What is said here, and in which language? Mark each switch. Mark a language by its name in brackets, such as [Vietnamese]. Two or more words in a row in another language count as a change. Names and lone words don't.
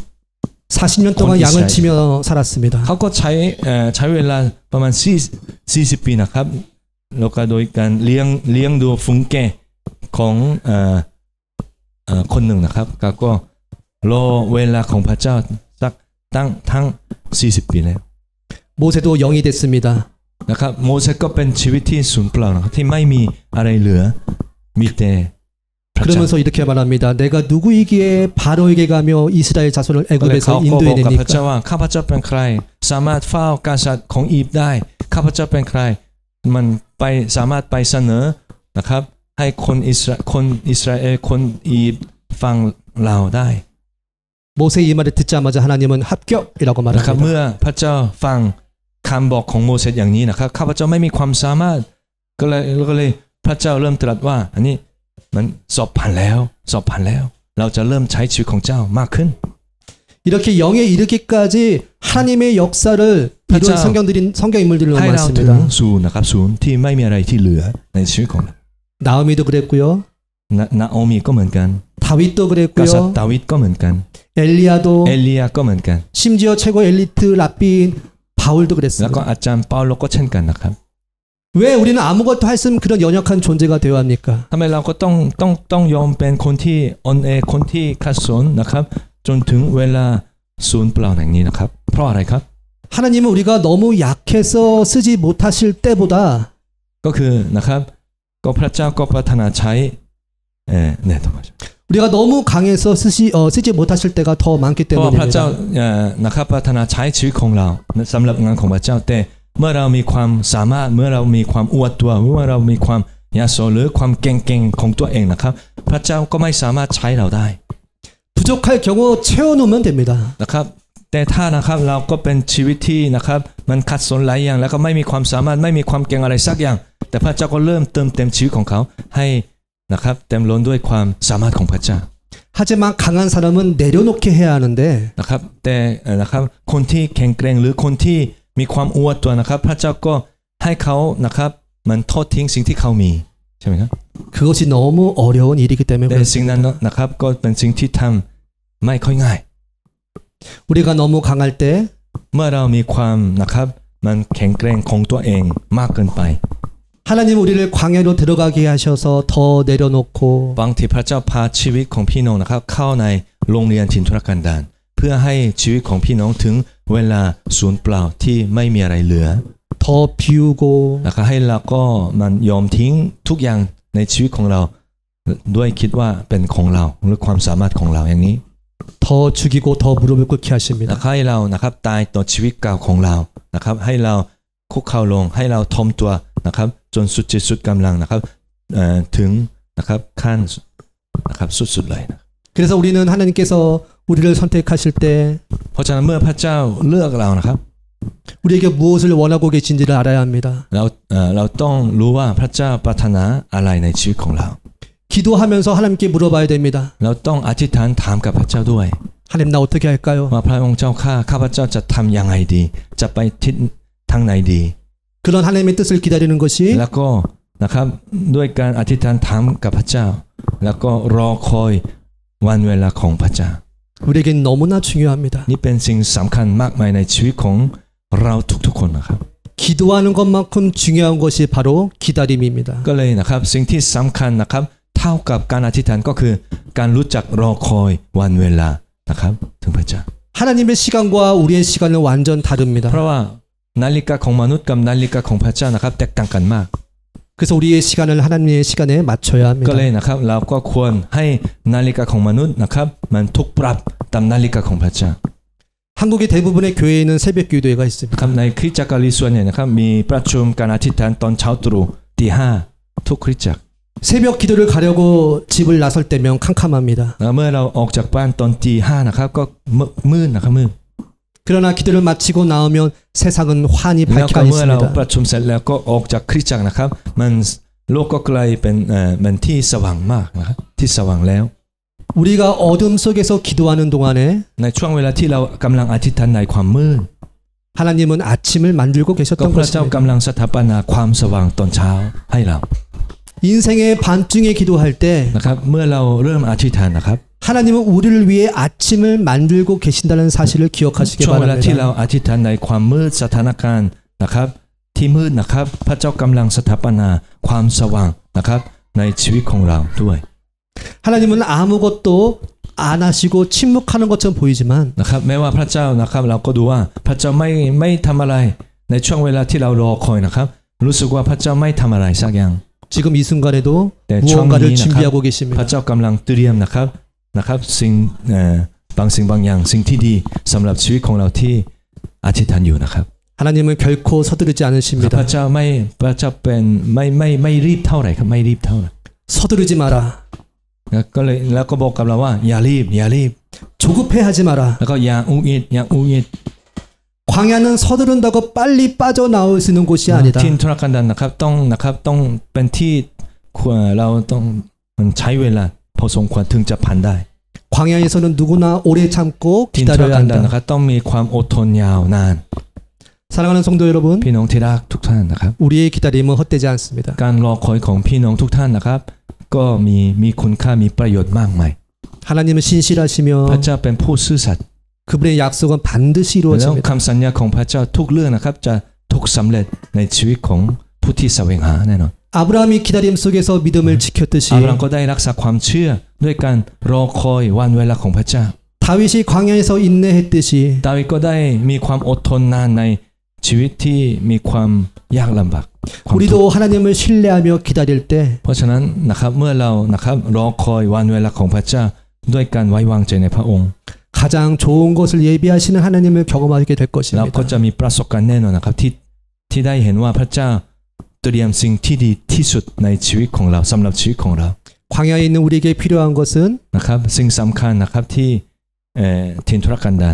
[Korean] 40년 동안 양을 치며 살았습니다. [Thai] เขาก็ใช้เวลาประมาณ40 ปีนะครับแล้วก็โดยการเลี้ยงดูฝูงแกะของคนหนึ่งนะครับก็รอเวลาของพระเจ้าสักทั้ง40 ปีแล้ว [Korean] 모세도 영이 됐습니다. [Thai] นะครับโมเสสก็เป็นชีวิตที่สูญเปล่านะครับที่ไม่มีอะไรเหลือมีแต่พระเจ้า [Korean] 그러면서 이렇게 말합니다. 내가 누구이기에 바로에게 가며 이스라엘 자손을 [Thai] ก็เลยเขา [Korean] 애굽에서 [Thai] ก็บอกกับพระ [Korean] 인도해냅니까? [Thai] เจ้าว่าข้าพเจ้าเป็นใครสามารถเฝ้ากษัตริย์ของอียิปต์ได้ข้าพเจ้าเป็นใครมันไปสามารถไปเสนอนะครับให้คนอิสราเอลคนอียิปต์ฟังเราได้ [Korean] 모세의 이 말을 듣자마자 하나님은 합격이라고 [Thai] นะครับ [Korean] 말합니다. [Thai] เมื่อพระเจ้าฟังคำบอกของโมเสสอย่างนี้นะครับข้าพเจ้าไม่มีความสามารถก็เลยพระเจ้าเริ่มตรัสว่าอันนี้มันสอบผ่านแล้วเราจะเริ่มใช้ชีวิตของเจ้ามากขึ้น [Korean] 이렇게 영에 이르기까지 하나님의 역사를 이룬 성경 인물들이 너무 [Thai] ให้เราถึง [Korean] 많습니다. [Thai] ศูนย์นะครับศูนย์ที่ไม่มีอะไรที่เหลือในชีวิตของเรา [Korean] 나오미도 그랬고요. [Thai] นาโอมีก็เหมือนกัน [Korean] 다윗도 [Thai] กษัตริ [Korean] 그랬고요. [Thai] ย์ดาวิดก็เหมือนกัน [Korean] 엘리야도 [Thai] เอลียาก็เหมือนกัน [Korean] 심지어 최고 엘리트 랍비인 바울도 [Thai] แล้วก็ [Korean] 그랬습니다. [Thai] อาจารย์เปาโลก็เช่นกันนะครับ [Korean] 왜 우리는 아무것도 할 수 없는 그런 연약한 존재가 되어야 합니까? [Thai] ทำไมเราก็ต้องยอมเป็นคนที่อ่อนแอคนที่ขัดสนนะครับจนถึงเวลาศูนย์เปล่าอย่างนี้นะครับเพราะอะไรครับ [Korean] 하나님은 우리가 너무 약해서 쓰지 못하실 때보다 [Thai] ก็คือนะครับก็พระเจ้าก็ปรารถนาใช้เนี่ยถูกไหม [Korean] 우리가 너무 강해서 쓰지 못하실 때가 더 많기 [Thai] เพราะว่าพระเจ้า [Korean] 때문입니다. [Thai] นะครับปรารถนาใช้ชีวิตของเราสำหรับงานของพระเจ้าแต่เมื่อเรามีความสามารถเมื่อเรามีความอวดตัวเมื่อเรามีความยโสหรือความเก่งๆของตัวเองนะครับพระเจ้าก็ไม่สามารถใช้เราได้ [Korean] 부족할 경우 채워놓으면 됩니다. [Thai] นะครับแต่ถ้านะครับเราก็เป็นชีวิตที่นะครับมันขัดสนหลายอย่างแล้วก็ไม่มีความสามารถไม่มีความเก่งอะไรสักอย่างแต่พระเจ้าก็เริ่มเติมเต็มชีวิตของเขาให้นะครับเต็มล้นด้วยความสามารถของพระเจ้า [Korean] 하지만 강한 사람은 내려놓게 해야 하는데 [Thai] นะครับแต่นะครับคนที่แข็งแกร่งหรือคนที่มีความอวดตัวนะครับพระเจ้าก็ให้เขานะครับมันทอดทิ้งสิ่งที่เขามีใช่ไหมครับ [Korean] 그것이 너무 어려운 일이기 때문에 [Thai] แต่สิ่งนั้นนะครับก็เป็นสิ่งที่ทำไม่ค่อยง่าย [Korean] 우리가 너무 강할 때 [Thai] เมื่อเรามีความนะครับมันแข็งแกร่งของตัวเองมากเกินไป [Korean] 하나님 우리를 광야로 들어가게 하셔서 더 내려놓고 [Thai] บางทีพระเจ้าพาชีวิตของพี่น้องนะครับเข้าในโรงเรียนถิ่นทุรกันดารเพื่อให้ชีวิตของพี่น้องถึงเวลาศูนย์เปล่าที่ไม่มีอะไรเหลือ [Korean] 더 비우고 [Thai] แล้วก็ให้เราก็มันยอมทิ้งทุกอย่างในชีวิตของเราด้วยคิดว่าเป็นของเราหรือความสามารถของเราอย่างนี้ [Korean] 더 죽이고 더 무릎을 꿇게 [Thai] แล้ว [Korean] 하십니다. [Thai] ให้เรานะครับตายต่อชีวิตเก่าของเรานะครับให้เราคุกเข่าลงให้เราทอมตัวนะครับจนสุดจิตสุดกำลังนะครับถึงนะครับขั้นนะครับสุดๆเลยนะ [Korean] 그래서 우리는 하나님께서 우리를 선택하실 때 [Thai] เพราะฉะนั้นเมื่อพระเจ้าเลือกเรานะครับ [Korean] 우리에게 무엇을 원하고 계신지를 알아야 합니다. [Thai] เราต้องรู้ว่าพระเจ้าปรารถนาอะไรในชีวิตของเรา [Korean] 기도하면서 하나님께 물어봐야 됩니다. [Thai] เราต้องอธิษฐานถามกับพระเจ้าด้วย [Korean] 하나님 나 어떻게 할까요? [Thai] ว่าพระองค์เจ้าข้าพเจ้าจะทำยังไงดีจะไปทิศทางไหนดี [Korean] 그런 하나님의 뜻을 기다리는 것이 [Thai] แล้วก็นะครับด้วยการอธิษฐานถามกับพระเจ้าแล้วก็รอคอยวันเวลาของพระเจ้า [Korean] 우리에겐 너무나 중요합니다. [Thai] นี่เป็นสิ่งสำคัญมากมายในชีวิตของเราทุกๆคนนะครับ [Korean] 기도하는 것만큼 중요한 것이 바로 기다림입니다. [Thai] ก็เลยนะครับสิ่งที่สำคัญนะครับเท่ากับการอธิษฐานก็คือการรู้จักรอคอยวันเวลานะครับถึงพระเจ้า [Korean] 하나님의 시간과 우리의 시간은 완전 다릅니다. [Thai] เพราะว่านาฬิกาของมนุษย์กับนาฬิกาของพระเจ้านะครับแตกต่างกันมาก [Korean] 그래서 우리의 시간을 하나님의 시간에 맞춰야 [Thai] ก็ [Korean] 합니다. [Thai] เลยนะครับเราก็ควรให้นาฬิกาของมนุษย์นะครับมันถูกปรับตามนาฬิกาของพระเจ้า [Korean] 한국의 대부분의 교회에는 새벽 기도회가 [Thai] ค [Korean] 있습니다. [Thai] รับในคริสตจักรส่วนใหญ่นะครับมีประชุมการอธิษฐานตอนเช้าตรู่ตี 5ทุกคริสตจักร [Korean] 새벽 기도를 가려고 집을 나설 때면 캄캄합니다. [Thai] เมื่อเราออกจากบ้านตอนตี 5นะครับก็มืดนะครับมืด [Korean] 그러나 기도를 마치고 나오면 세상은 환히 [Thai] แล้วก็ [Korean] 밝게 [Thai] เมื่อเรา [Korean] 있습니다. [Thai] ประชุมเสร็จแล้วก็ออกจากคริสตจักรนะครับมันโลกก็กลายเป็นมันที่สว่างมากนะครับที่สว่างแล้ว [Korean] 우리가 어둠 속에서 기도하는 동안에 [Thai] ในช่วงเวลาที่เรากำลังอธิษฐานในความมืด [Korean] 하나님은 아침을 만들고 [Thai] ก็ [Korean] 계셨던 [Thai] พระเจ้า [Korean] 것입니다. [Thai] กำลังสถาปนาความสว่างตอนเช้าให้เรา [Korean] 인생의 반중에 기도할 때 [Thai] นะครับเมื่อเราเริ่มอธิษฐานนะครับ [Korean] 하나님은 우리를 위해 아침을 만들고 계신다는 사실을 기억하시기 [Thai] ช่วงเวลาที่เรา [Korean] 바랍니다. [Thai] อธิษฐานในความมืดสถานการณ์นะครับที่มืดนะครับพระเจ้ากำลังสถาปนาความสว่างนะครับในชีวิตของเราด้วย [Korean] 하나님은 아무것도 안 하시고 침묵하는 것처럼 보이지만 [Thai] นะครับแม้ว่าพระเจ้านะครับเราก็ดูว่าพระเจ้าไม่ทำอะไรในช่วงเวลาที่เรารอคอยนะครับรู้สึกว่าพระเจ้าไม่ทำอะไรสักอย่าง [Korean] 지금 이 순간에도 네, 무언가를 청이 준비하고 [Thai] พระ [Korean] 계십니다. [Thai] เจ้ากำลังเตรียมนะครับสิ่งบางสิ่งบางอย่างสิ่งที่ดีสำหรับชีวิตของเราที่อธิษฐานอยู่นะครับ [Korean] 하나님은 결코 서두르지 [Thai] พระ [Korean] 않으십니다. [Thai] เจ้าเป็นไม่รีบเท่าไหร่ครับไม่รีบเท่าไหร่ [Korean] 서두르지 마라. [Thai] ก็เลยแล้วก็บอกกับเราว่าอย่ารีบ [Korean] 조급해하지 마라. [Thai] แล้วก็อย่าอุอิด [Korean] 광야는 서두른다고 빨리 빠져나올 수 있는 곳이 아니다. [Thai] ทินทุรกันดารนะครับต้องเป็นที่เราต้องใช้เวลาพอสมควรถึงจะผ่านได้ [Korean] 광야에서는 누구나 오래 참고 [Thai] ทินทุร [Korean] 기다려야 [Thai] กันดาร [Korean] 한다. [Thai] นะครับต้องมีความอดทนยาวนาน [Korean] 사랑하는 성도 여러분, [Thai] พี่น้องที่รักทุกท่านนะครับ [Korean] 우리의 기다림은 헛되지 않습니다. [Thai] การรอคอยของพี่น้องทุกท่านนะครับก็มีคุณค่ามีประโยชน์มากมาย [Korean] 하나님은 신실하시며 [Thai] พระเจ้าเป็นผู้ซื่อสัตย์ [Korean] 그분의 약속은 반드시 [Thai] แล้ว [Korean] 이루어집니다. [Thai] คำสัญญาของพระเจ้าทุกเรื่องนะครับจะถูกสำเร็จในชีวิตของผู้ที่แสวงหาแน่นอน [Korean] 아브라함이 기다림 속에서 믿음을 지켰듯이 [Thai] อาบรามก็ได้รักษาความเชื่อด้วยการรอคอยวันเวลาของพระเจ้า [Korean] 다윗이 광야에서 인내했듯이 [Thai] ดาวิดก็ได้มีความอดทนนานในชีวิตที่มีความยากลำบากความทุกข์ [Korean] 우리도 하나님을 신뢰하며 기다릴 때 [Thai] เพราะฉะนั้นนะครับเมื่อเรานะครับรอคอยวันเวลาของพระเจ้าด้วยการไว้วางใจในพระองค์ [Korean] 가장 좋은 것을 예비하시는 하나님을 경험하게 될 [Thai] เราก็ [Korean] 것입니다. [Thai] จะมีประสบการณ์แน่นอนนะครับที่ได้เห็นว่าพระเจ้าเตรียมสิ่งที่ดีที่สุดในชีวิตของเราสำหรับชีวิตของเรา [Korean] 광야에 있는 우리에게 필요한 것은 [Thai] นะครับสิ่งสำคัญนะครับที่ทินทุรกันดาร